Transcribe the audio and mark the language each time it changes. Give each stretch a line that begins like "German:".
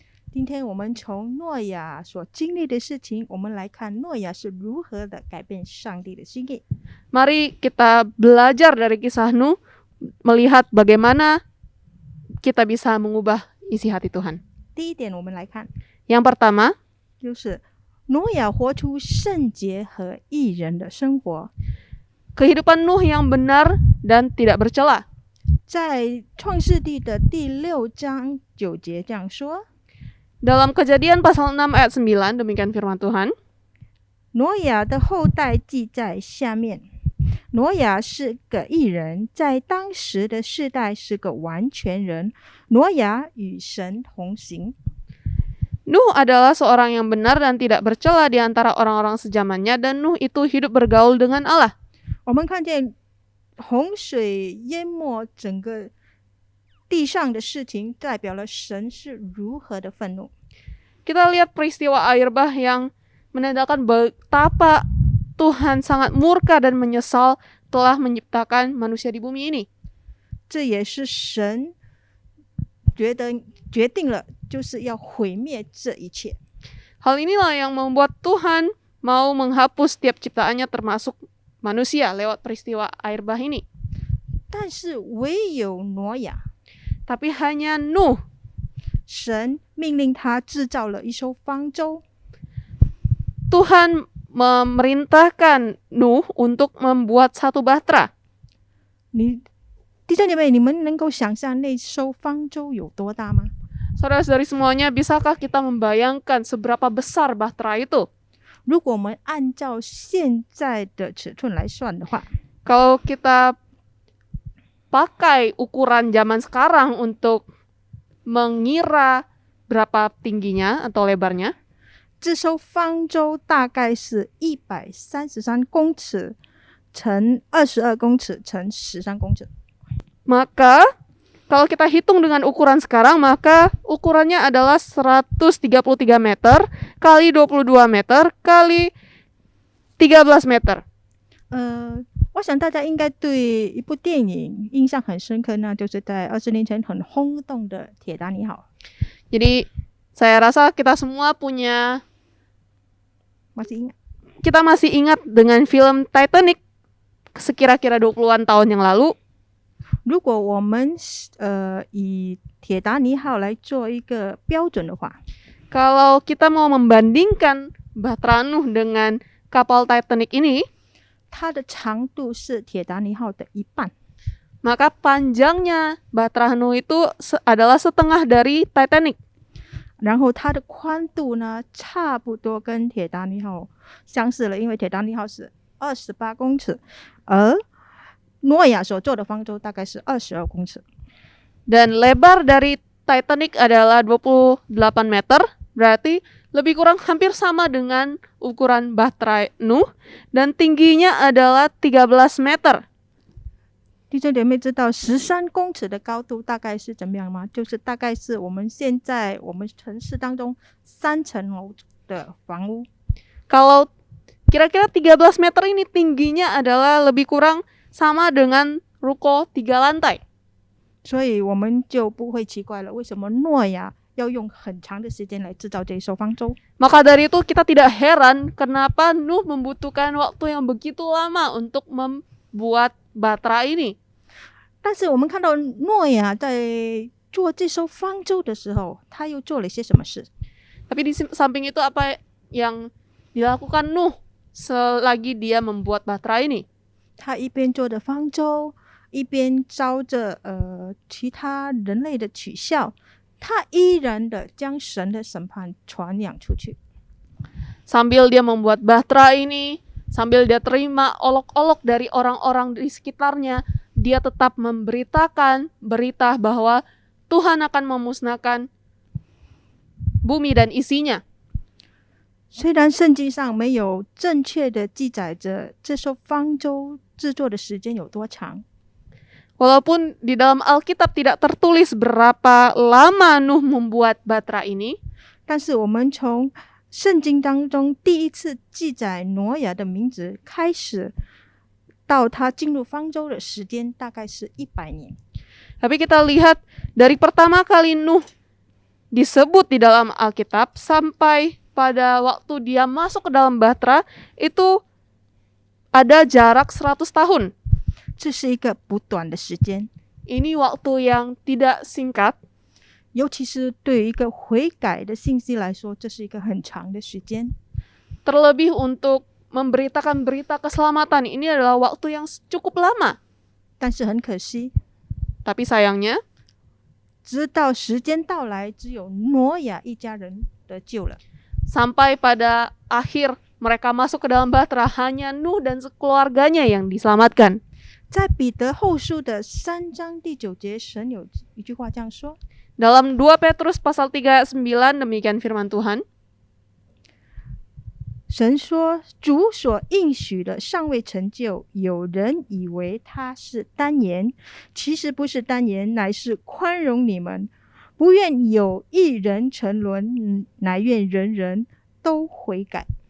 Chinese: 今天我们从诺亚所经历的事情，我们来看诺亚是如何的改变上帝的心意。
Indonesian: Mari kita belajar dari kisah Nuh, melihat bagaimana kita bisa mengubah isi hati Tuhan.
Chinese: 第一点，我们来看，
Indonesian: Yang pertama,
Chinese: 就是挪亚活出圣洁和义人的生活。
Indonesian: kehidupan Nuh yang benar dan tidak bercela.
Chinese: 在创世纪的第6章9节这样说：
Indonesian: Dalam Kejadian pasal 6 ayat 9, demikian firman Tuhan.
Chinese: 挪亚的后代记在下面。挪亚是个义人，在当时的世代是个完全人。挪亚与神同行。
Indonesian: Nuh adalah seorang yang benar dan tidak bercela di antara orang-orang sejamannya, dan Nuh itu hidup bergaul dengan Allah.
Chinese: 我们看见洪水淹没整个地上的事情，代表了神是如何的愤怒。
Indonesian: Kita lihat peristiwa air bah yang menandakan betapa Tuhan sangat murka dan menyesal telah menciptakan manusia di bumi ini.
Chinese: 这也是神决定了，就是要毁灭这一切。
Indonesian: Hal inilah yang membuat Tuhan mau menghapus setiap ciptaannya termasuk manusia lewat peristiwa air bah ini.
Chinese: 但是唯有挪亚，
Indonesian: Tapi hanya Nuh,
Chinese: 神命令他制造了一艘方舟，
Indonesian: Tuhan memerintahkan Nuh untuk membuat satu bahtera.
Chinese: 弟兄姐妹，你们能够想象那艘方舟有多大吗？
Indonesian: Saudara-saudari semuanya, bisakah kita membayangkan seberapa besar bahtera itu?
Chinese: 如果我们按照现在的尺寸来算的话，
Indonesian: Kalau kita pakai ukuran zaman sekarang untuk mengira berapa tingginya atau lebarnya,
Chinese: 这艘方舟大概是133公尺乘22公尺乘13公尺。
Indonesian: maka Kalau kita hitung dengan ukuran sekarang, maka ukurannya adalah 133 meter kali 22 meter kali 13 meter.
Chinese: 我想大家应该对一部电影印象很深刻，那就是在20年前很轰动的《铁达尼号》。
Indonesian: Jadi saya rasa kita semua masih ingat? kita masih ingat dengan film Titanic sekira-kira 20-an tahun yang lalu.
Chinese: 如果我们以铁达尼号来做一个标准的话，
Indonesian: Kalau kita mau membandingkan Bahtera Nuh dengan kapal Titanic ini,
Chinese: 它的长度是铁达尼号的一半，
Indonesian: maka panjangnya Bahtera Nuh itu adalah setengah dari Titanic.
Chinese: 然后它的宽度呢，差不多跟铁达尼号相似了，因为铁达尼号是28公尺，而诺亚所做的方舟大概是22公尺。
Indonesian: Dan lebar dari Titanic adalah 28 meter, berarti lebih kurang hampir sama dengan ukuran Bahtera Nuh, dan tingginya adalah 13 meter.
Chinese: 弟兄姐妹知道13公尺的高度大概是怎么样吗？就是大概是我们现在我们城市当中3层楼的房屋。
Indonesian: Kalau kira-kira 13 meter ini tingginya adalah lebih kurang sama dengan ruko 3 lantai.
Chinese: 所以我们就不会奇怪了，为什么诺亚要用很长的时间来制造这一艘方舟？
Indonesian: Maka dari itu kita tidak heran kenapa Nuh membutuhkan waktu yang begitu lama untuk membuat Bahtera ini.
Chinese: 但是我们看到诺亚在做这艘方舟的时候，他又做了些什么事？
Indonesian: Tapi di samping itu apa yang dilakukan Nuh selagi dia membuat Bahtera ini?
Chinese: 他一边做着方舟，一边遭着其他人类的取笑，他依然的将神的审判传扬出去。
Indonesian: Sambil dia membuat Bahtera ini, sambil dia terima olok-olok dari orang-orang di sekitarnya, dia tetap memberitakan berita bahwa Tuhan akan memusnahkan bumi dan isinya.
Chinese: 虽然圣经上没有正确的记载着这艘方舟制作的时间有多长，
Indonesian: Walaupun di dalam Alkitab tidak tertulis berapa lama Nuh membuat Bahtera ini,
Chinese: 但是我们从圣经当中第一次记载挪亚的名字开始，到他进入方舟的时间大概是100年。
Indonesian: tapi kita lihat dari pertama kali Nuh disebut di dalam Alkitab sampai pada waktu dia masuk ke dalam Bahtera itu ada jarak 100 tahun.
Chinese: 这是一个不短的时间，
Indonesian: Ini waktu yang tidak singkat,
Chinese: 尤其是对于一个悔改的信息来说，这是一个很长的时间。
Indonesian: terlebih untuk memberitakan berita keselamatan. Ini adalah waktu yang cukup lama.
Chinese: 但是很可惜，
Indonesian: Tapi sayangnya,
Chinese: 直到时间到来，只有挪亚一家人得救了。
Indonesian: sampai pada akhir mereka masuk ke dalam Bahtera, hanya Nuh dan keluarganya yang diselamatkan.
Chinese: 在彼得后书的3章第9节，神有一句话这样说：
Indonesian: Dalam 2 Petrus pasal 3 ayat 9 demikian firman Tuhan.
Chinese: 神说，主所应许的尚未成就，有人以为他是单言，其实不是单言，乃是宽容你们，不愿有一人沉沦，乃愿人人都悔改。